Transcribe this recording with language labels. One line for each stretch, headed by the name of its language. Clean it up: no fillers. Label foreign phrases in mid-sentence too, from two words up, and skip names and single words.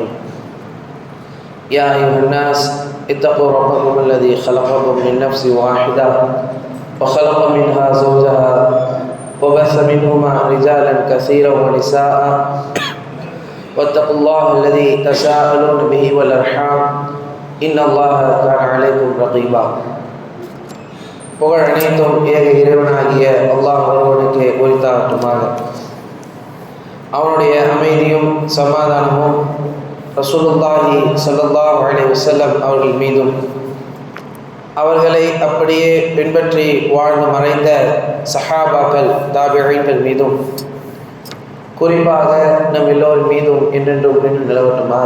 Arabic: يا أيها الناس اتقوا ربكم الذي خلقكم من نفس واحدة وخلق منها زوجها وبث منهما رجالا كثيرا ونساء واتقوا الله الذي تساءلون به والأرحام إن الله كان عليكم رقيبا.
Tamil: புகழ் அனைத்தும் ஏக இறைவனாகிய அல்லாஹ் ஒருவனுக்கு உரித்தாகட்டுமாக. அவனுடைய அமைதியும் சமாதானமும்
Arabic: رسول الله صلى الله عليه وسلم
Tamil: அவர்கள் மீதும் அவர்களை அப்படியே பின்பற்றி வாழ்ந்து மறைந்த சஹாபாக்கள் தாபிஈன்கள் மீதும் குறிப்பாக நம் எல்லோரின் மீதும் என்றென்றும் நிலவட்டுமாக.